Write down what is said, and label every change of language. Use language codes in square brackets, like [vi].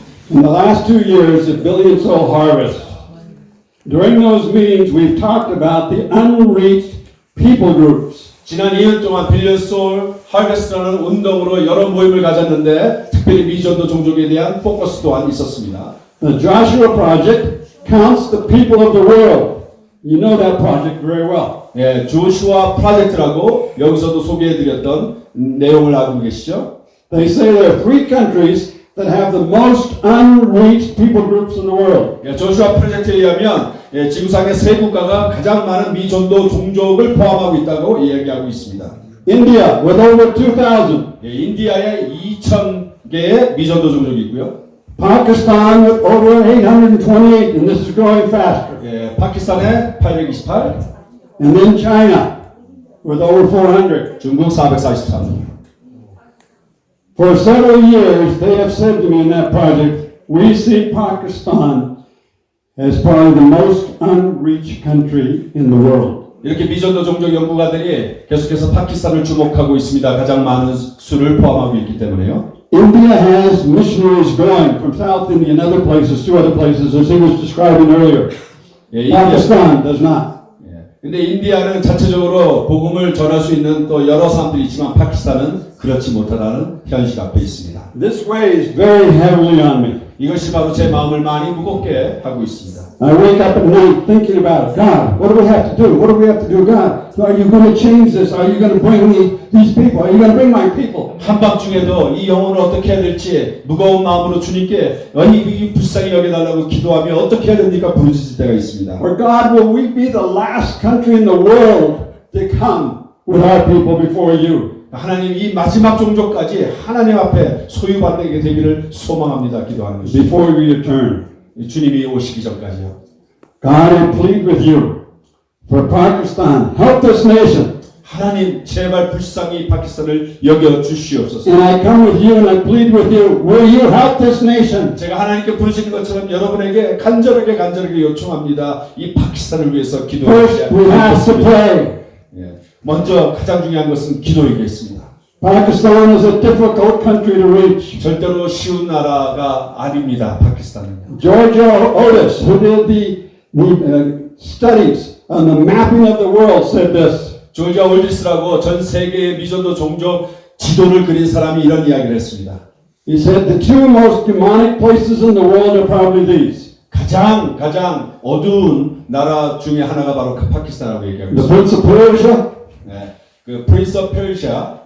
[en] In the last 2 years at Billion Soul Harvest, during those meetings, we've talked about the unreached people groups. [ko] 지난 2년 동안 빌리언스홀 하베스트라는 운동으로 여러 모임을 가졌는데 특별히 미전도 종족에 대한 포커스 또한 있었습니다. [en] The Joshua Project counts the people of the world. You know that project very well. [ko] 예, 조슈아 프로젝트라고 여기서도 소개해드렸던 내용을 알고 계시죠? [en] They say there are 3 countries that have the most unreached people groups in the world. [ko] 예, 조슈아 프로젝트에 의하면 예, 지구상의 3국가가 가장 많은 미전도 종족을 포함하고 있다고 이야기하고 있습니다. [en] India with over 2,000. [ko] 예, 인디아에 2,000개의 미전도 종족이 있고요. [en] Pakistan with over 828, and this is growing faster. [ko] 예, 파키스탄에 828, [en] And then China with over 400. [ko] 중국 443. [en] For several years, they have said to me in that project, we see Pakistan as probably the most unreached country in the world. [ko] 이렇게 미전도 종족 연구가들이 계속해서 파키스탄을 주목하고 있습니다. 가장 많은 수를 포함하고 있기 때문에요. [en] India has missionaries going from South India and other places to other places, as he was describing earlier. [ko] 예, [en] Pakistan does not. [ko] 근데 인디아는 자체적으로 복음을 전할 수 있는 또 여러 사람들이 있지만 파키스탄은 그렇지 못하다는 현실 앞에 있습니다. [en] This weighs very heavily on me. [ko] 이것이 바로 제 마음을 많이 무겁게 하고 있습니다. [en] I wake up at night thinking about it. God, what do we have to do? What do we have to do? God, are you going to change this? Are you going to bring these people? Are you going to bring my people? [ko] 한밤중에도 이 영혼을 어떻게 해야 될지 무거운 마음으로 주님께 이 불쌍히 여겨달라고 기도하며 어떻게 해야 됩니까? 부르짖을 때가 있습니다. [en] Or God, will we be the last country in the world to come with our people before you? [ko] 하나님 이 마지막 종족까지 하나님 앞에 소유받게 되기를 소망합니다. 기도하는 것입니다. [en] Before we return. [ko] 주님이 오시기 전까지요. [en] God, I plead with you for Pakistan. Help this nation. [ko] 하나님 제발 불쌍히 파키스탄을 여겨 주시옵소서. [en] And I come with you and I plead with you. Will you help this nation? [ko] 제가 하나님께 부르시는 것처럼 여러분에게 간절하게 요청합니다. 이 파키스탄을 위해서 기도해 [en] First, we have to pray. [ko] 예. 먼저 가장 중요한 것은 기도이겠습니다. [en] Pakistan is a difficult country to reach. [ko] 절대로 쉬운 나라가 아닙니다. 파키스탄은. [en] Georgia Otis, who did the studies on the mapping of the world, said this. [ko] 조지아 올디스라고 전 세계의 미전도 종족 지도를 그린 사람이 이런 이야기를 했습니다. [en] He said the 2 most demonic places in the world are probably these. [ko] 가장 어두운 나라 중에 하나가 바로 파키스탄이라고 얘기하고 [en] The [ko] 있습니다. [en] Prince of Persia [ko] 네, 그 프린스 오브 페르시아,